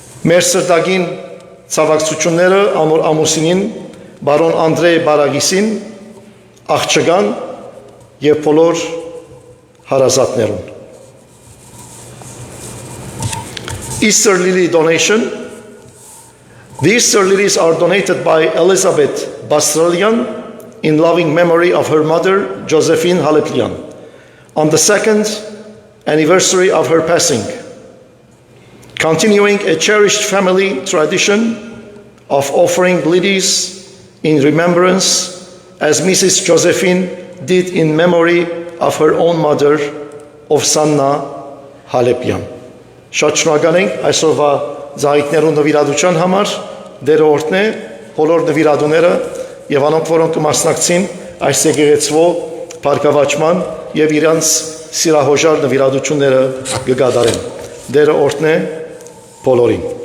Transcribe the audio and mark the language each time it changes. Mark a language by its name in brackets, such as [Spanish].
[Armenian] Մեր սրտագին ցավակցությունները անոր ամուսինին բարոն Անդրե Բարագիսին, աղջկան և բոլոր հարազատներուն։ [English] Easter Lily donation. The Easter lilies are donated by Elizabeth Bastralian in loving memory of her mother, Josephine Haleplian, on the 2nd anniversary of her passing, continuing a cherished family tradition of offering lilies in remembrance as Mrs. Josephine did in memory of her own mother, Ovsanna Halepian. [Armenian] Շատ շնորհակալ ենք այսօրվա զայիկներուն նվիրատության համար, դերը օրհնե բոլոր նվիրատուները եւ անոնք, որոնք կմասնակցին այս եկեղեցվո բարգավաճման եւ իրանց սիրահոժար նվիրատությունները կգադարեն։ Դերը օրհնե բոլորին։